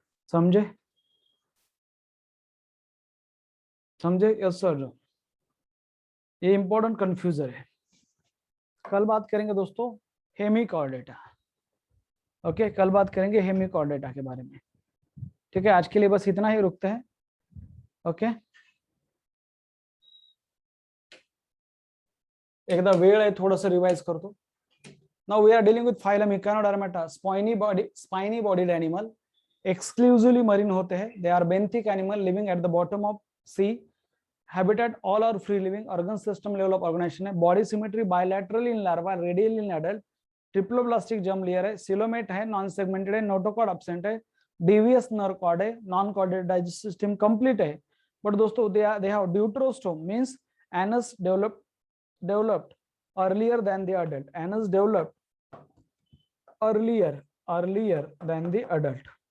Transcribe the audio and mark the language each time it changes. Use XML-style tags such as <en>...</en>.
<hi>समझे yes sir, ये important कंफ्यूजर है। कल बात करेंगे दोस्तों हेमिकॉर्डेटा, ओके, कल बात करेंगे हेमिकॉर्डेटा के बारे में, ठीक है। आज के लिए बस इतना ही, रुकते हैं, ओके।</hi> <mr>एकदा वेळ आहे, थोडंसं रिवाइज करतो।</mr> <en>now we are dealing with phylum echinodermata, spiny bodied animal, exclusively marine होते हैं, they are benthic animal living at the bottom of sea, habitat all are free living, organ system level of organization है, body symmetry bilateral in larva, radial in adult, triploblastic germ layer है, coelomate है, non segmented है, notochord absent है, DVS nerve cord है, non chordate digestive system complete है, but दोस्तों they have deuterostome means anus developed earlier than the adult, anus developed earlier than the adult,</en>